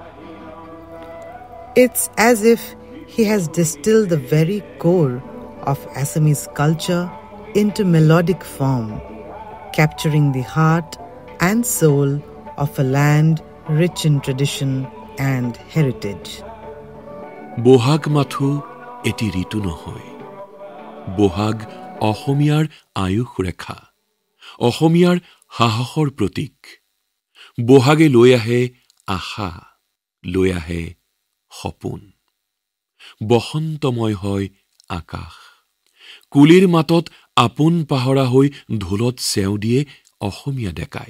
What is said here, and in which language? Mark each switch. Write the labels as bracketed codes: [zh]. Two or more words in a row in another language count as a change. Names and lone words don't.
[en] It's as if he has distilled the very core of Assamese culture into melodic form, capturing the heart and soul of a land rich in tradition and heritage. [as] বহাগ মাথোঁ এটি ঋতু নহয়. Bohag অসমীয়াৰ আয়ুষ ৰেখা, অসমীয়াৰ সাহসৰ প্ৰতীক। বহাগে লৈ আহে আশা, লৈ আহে সপোন। বসন্তময় হয় আকাশ। কুলিৰ মাতত আপোন পাহৰা হৈ ঢোলত চেও দিয়ে অসমীয়া ডেকাই।